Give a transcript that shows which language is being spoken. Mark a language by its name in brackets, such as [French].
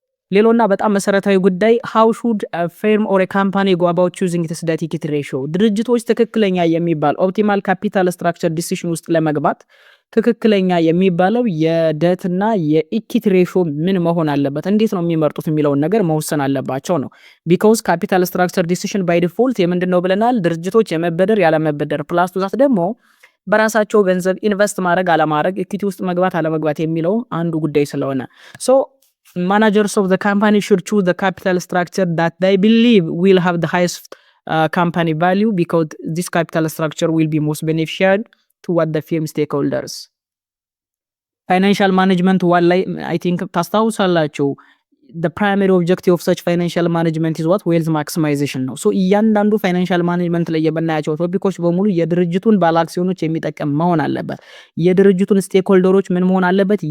[Amharic] ሌላውና በጣም መሰረታዊ ጉዳይ [English] how should a firm or a company go about choosing its debt equity ratio [Amharic] ድርጅቶች ትክክለኛ የሚባል ኦፕቲማል ካፒታል ስትራክቸር ዲሲሽን ውስጥ ለመግባት ትክክለኛ የሚባለው የዴትና የኢኩዊቲ ሬሽዮ ምን መሆን አለበት፣ እንዴት ነው የሚመርጡት የሚለውን ነገር መወሰን አለባቸው ነው። [English] because capital structure decision by default [Amharic] የምንድነው ብለናል? ድርጅቶች የመበደር ያለመበደር ፕላስ ቱ ዛት ደግሞ በራሳቸው ገንዘብ ኢንቨስት ማድረግ አለማድረግ ኢኩዊቲ ውስጥ መግባት አለመግባት የሚለው አንዱ ጉዳይ ስለሆነ ሶ [English] managers of the company should choose the capital structure that they believe will have the highest company value because this capital structure will be most beneficial to what the firm stakeholders. [Amharic] Financial management one ላይ [English] I think [Amharic] ታስታውሳላችሁ [English] the primary objective of such financial management is what wealth maximization [Amharic] ነው። ሶ እያንዳንዱ ፋይናንሻል ማኔጅመንት ላይ የምናያቸው ቶፒኮች በሙሉ የድርጅቱን ባለ አክሲዮኖች የሚጠቅም መሆን አለበት። የድርጅቱን ስቴክሆልደሮች ምን መሆን አለበት?